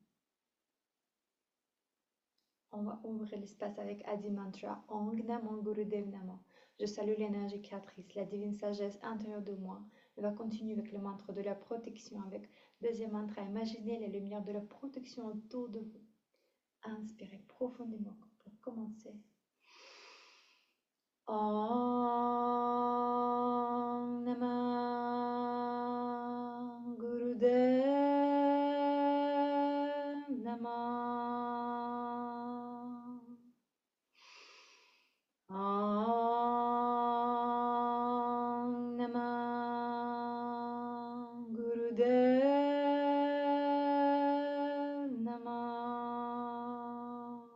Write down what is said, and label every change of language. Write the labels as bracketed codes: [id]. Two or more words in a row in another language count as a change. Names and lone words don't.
[fr] On va ouvrir l'espace avec Adi Mantra, [pa] ਓਂਗ ਨਮੋ ਗੁਰਦੇਵ ਨਮੋ. [fr] Je salue l'énergie créatrice, la divine sagesse intérieure de moi. On va continuer avec le mantra de la protection, avec deuxième mantra, imaginez les lumières de la protection autour de vous. Inspirez profondément pour commencer. [pa] ਓਮ ਨਮਹ ਗੁਰਦੇਵ ਨਮਹ. ਓਮ ਨਮਹ ਗੁਰਦੇਵ ਨਮਹ.